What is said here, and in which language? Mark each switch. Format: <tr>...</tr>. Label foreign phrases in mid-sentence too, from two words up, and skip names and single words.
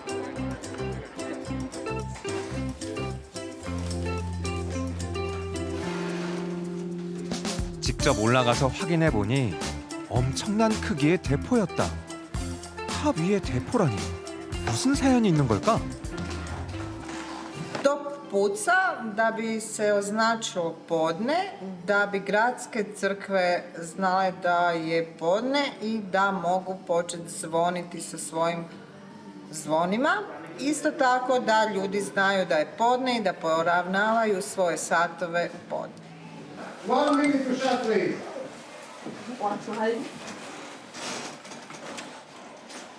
<ko>직접 올라가서 확인해 보니 엄청난 크기의 대포였다. 탑 위에 대포라니 무슨 사연이 있는 걸까?</ko> <hr>Puca da bi se označilo podne, da bi gradske crkve znale da je podne i da mogu početi zvoniti sa svojim zvonima. Isto tako da ljudi znaju da je podne i da poravnavaju svoje satove u podne.</hr> <en>1 minute to shut, please.</en>